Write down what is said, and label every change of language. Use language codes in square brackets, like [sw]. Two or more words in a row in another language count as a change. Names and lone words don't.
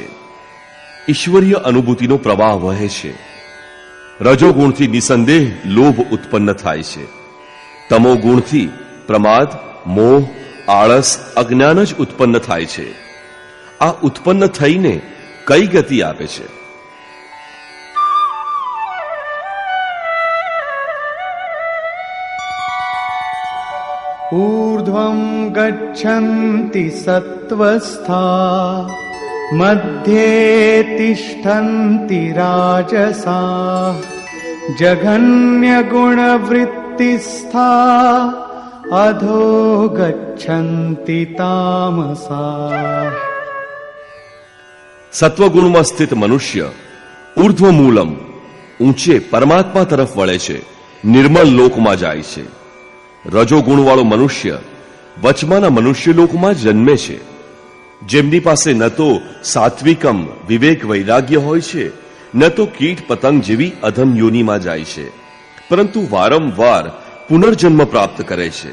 [gu] ઈશ્વરીય અનુભૂતિનો પ્રવાહ વહે છે. રજોગુણથી નિસંદેહ લોભ ઉત્પન્ન થાય છે. તમોગુણથી પ્રમાદ, મોહ, આળસ, અજ્ઞાન જ ઉત્પન્ન થાય છે. આ ઉત્પન્ન થઈને કઈ ગતિ આપે છે? [sa] ऊर्ध्वं गच्छन्ति सत्त्वस्था मध्ये तिष्ठन्ति राजसाः जघन्यगुणवृत्तिस्थाः अधो गच्छन्ति तामसाः. [gu] સત્વગુણમાં સ્થિત મનુષ્ય ઉર્ધ્વમૂલમ ઊંચે પરમાત્મા તરફ વળે છે, નિર્મળ લોકમાં જાય છે. રજોગુણવાળો મનુષ્ય વચમાના મનુષ્ય લોકમાં જન્મે છે, જેમની પાસે ન તો સાત્વિકમ વિવેક વૈરાગ્ય હોય છે, ન તો કીટ પતંગ જેવી અધમ યોનિમાં જાય છે, પરંતુ વારંવાર પુનર્જન્મ પ્રાપ્ત કરે છે.